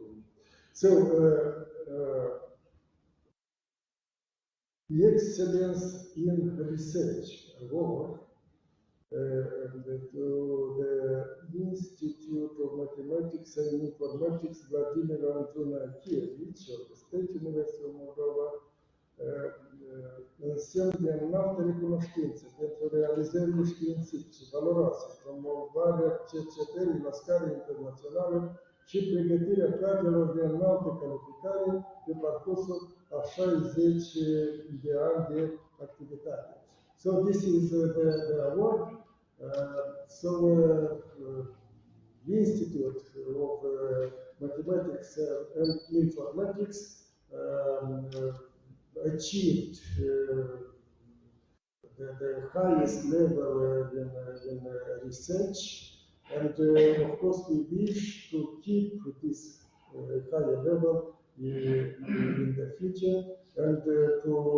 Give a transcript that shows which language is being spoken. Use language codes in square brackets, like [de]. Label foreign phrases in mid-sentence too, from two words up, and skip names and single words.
[en] So, the Excellence in Research Award to the Institute of Mathematics and Informatics Vladimir Andrunachievici of the State University of Moldova [ro] însemn de înaltă recunoștință pentru realizările științifice valoroase, promovarea cercetării la scară internațională și pregătirea cadrelor de înaltă calificare pe parcursul a 60 de ani de activitate. [en] So this is the award. The Institute of Mathematics and Informatics achieved the highest level in research, and of course we wish to keep this higher level in the future, and to